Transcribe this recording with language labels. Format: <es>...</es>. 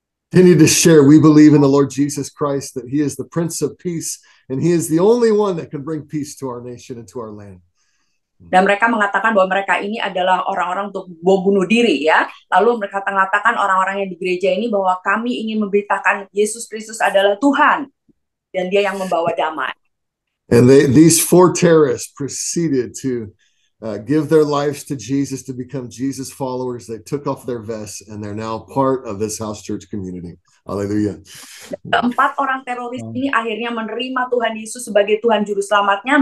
<en>Continue to share, we believe in the Lord Jesus Christ, that he is the Prince of Peace, and he is the only one that can bring peace to our nation and to our land.</en> <id>Dan mereka mengatakan bahwa mereka ini adalah orang-orang untuk bom bunuh diri, ya. Lalu mereka mengatakan orang-orang yang di gereja ini bahwa kami ingin memberitakan Yesus Kristus adalah Tuhan dan dia yang membawa damai.</id> <en>And these 4 terrorists proceeded to give their lives to Jesus, to become Jesus followers. They took off their vests and they're now part of this house church community. Hallelujah.</en> <id>4 orang teroris ini akhirnya menerima Tuhan Yesus sebagai Tuhan Juru Selamatnya.</id>